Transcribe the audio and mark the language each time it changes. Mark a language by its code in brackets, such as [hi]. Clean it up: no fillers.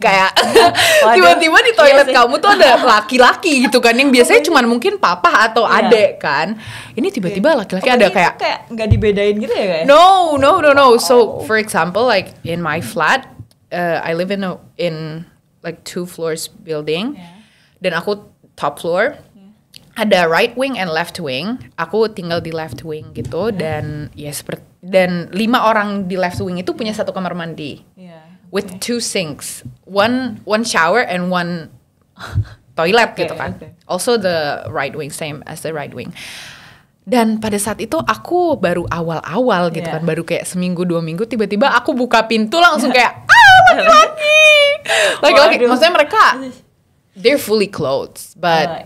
[id] Kayak tiba-tiba di toilet kamu tuh ada laki-laki gitu kan, yang biasanya cuman mungkin papa atau adek kan. Ini tiba-tiba laki-laki ada kayak nggak dibedain gitu ya kayak? [en] No. So for example, like in my flat, I live in like 2 floors building, [id] dan aku [en] top floor. [id] Ada [en] right wing and left wing. [id] Aku tinggal di left wing gitu, dan ya seperti dan 5 orang di left wing itu punya satu kamar mandi. [en] With 2 sinks, one shower and one toilet [id] gitu kan. [en] Also the right wing, same as the right wing. [id] Dan pada saat itu aku baru awal-awal gitu kan, baru kayak seminggu 2 minggu tiba-tiba aku buka pintu langsung kayak laki-laki. Maksudnya mereka [en] they're fully clothed, but